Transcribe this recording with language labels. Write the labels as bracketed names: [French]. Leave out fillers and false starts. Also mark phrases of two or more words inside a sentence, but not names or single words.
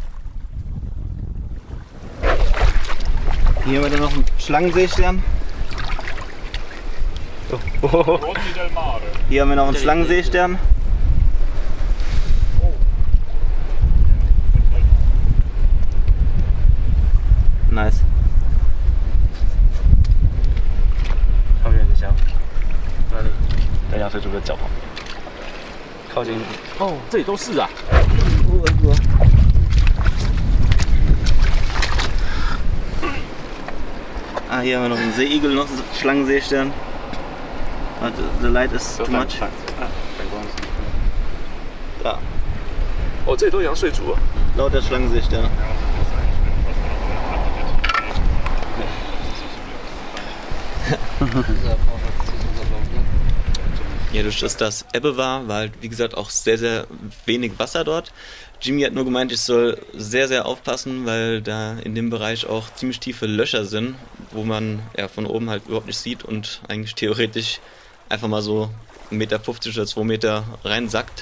[German] Hier haben wir dann noch einen Schlangenseestern. Oh. Hier haben wir noch einen Schlangenseestern. Nice. [Chinese] 哦，这里都是啊。 [German] Ah, hier haben wir noch einen Seeigel, noch einen Schlangenseestern. [English] The light is too much. [German] Da. [Chinese] 哦，这里都阳睡族啊。 [German] Lauter Schlangenseestern. Ja, durch das Ebbe war halt wie gesagt auch sehr, sehr wenig Wasser dort. Jimmy hat nur gemeint, ich soll sehr, sehr aufpassen, weil da in dem Bereich auch ziemlich tiefe Löcher sind, wo man ja von oben halt überhaupt nicht sieht und eigentlich theoretisch einfach mal so 1,50 Meter oder 2 Meter reinsackt.